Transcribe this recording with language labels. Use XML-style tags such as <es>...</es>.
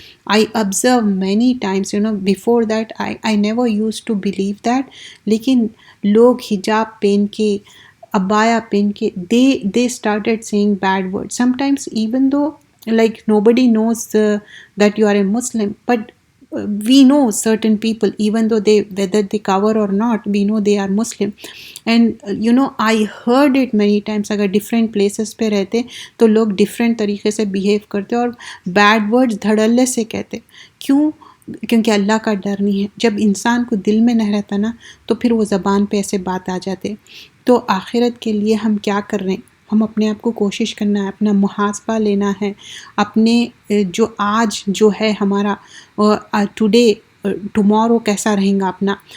<en>I observe many times, before that I never used to believe that.</en> <ur>لیکن لوگ حجاب پہن کے، عبایا پہن کے</ur> <en>they started saying bad words. Sometimes even though like nobody knows that you are a Muslim, but we know certain people, even though whether they cover or not, we know they are Muslim. And I heard it many times.</en> <ur>اگر different places پہ رہتے تو لوگ different طریقے سے behave کرتے اور bad words دھڑلے سے کہتے. کیوں؟ کیونکہ اللہ کا ڈر نہیں ہے. جب انسان کو دل میں نہیں رہتا نا تو پھر وہ زبان پہ ایسے بات آ جاتے. تو آخرت کے لیے ہم کیا کر رہے ہیں؟ ہم اپنے آپ کو کوشش کرنا ہے، اپنا محاسبہ لینا ہے، اپنے جو آج جو ہے ہمارا ٹوڈے، ٹمورو کیسا رہیں گا اپنا.</ur>